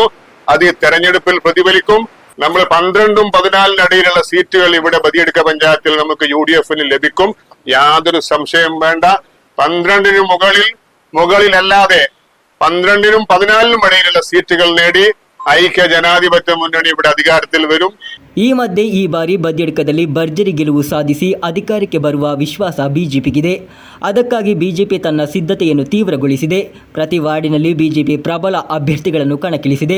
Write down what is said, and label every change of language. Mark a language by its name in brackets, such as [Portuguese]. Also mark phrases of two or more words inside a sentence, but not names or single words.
[Malayalam] അത് ഈ തെരഞ്ഞെടുപ്പിൽ പ്രതിഫലിക്കും. നമ്മൾ 12ഉം 14 ഇടയിലുള്ള സീറ്റുകൾ ഇവിടെ ബദിയടുക്ക പഞ്ചായത്തിൽ നമുക്ക് UDF ലഭിക്കും. യാതൊരു സംശയം വേണ്ട. 12 മുകളിലല്ലാതെ 12നും 14നും ഇടയിലുള്ള സീറ്റുകൾ നേടി ഐക്യ ജനാധിപത്യ മുന്നണി ഇവിടെ ಅಧಿಕಾರത്തിൽ ವരും. [Kannada] ಈ ಮಧ್ಯೆ ಈ ಬಾರಿ ಬದಿಯಡ್ಕದಲ್ಲಿ ಭರ್ಜರಿ ಗೆಲುವು ಸಾಧಿಸಿ ಅಧಿಕಾರಕ್ಕೆ ಬರುವ ವಿಶ್ವಾಸ ಬಿಜೆಪಿಗಿದೆ. ಅದಕ್ಕಾಗಿ ಬಿಜೆಪಿ ತನ್ನ ಸಿದ್ಧತೆಯನ್ನು ತೀವ್ರಗೊಳಿಸಿದೆ. ಪ್ರತಿ ವಾರ್ಡಿನಲ್ಲಿ ಬಿಜೆಪಿ ಪ್ರಬಲ ಅಭ್ಯರ್ಥಿಗಳನ್ನು ಕಣಕ್ಕಿಳಿಸಿದೆ.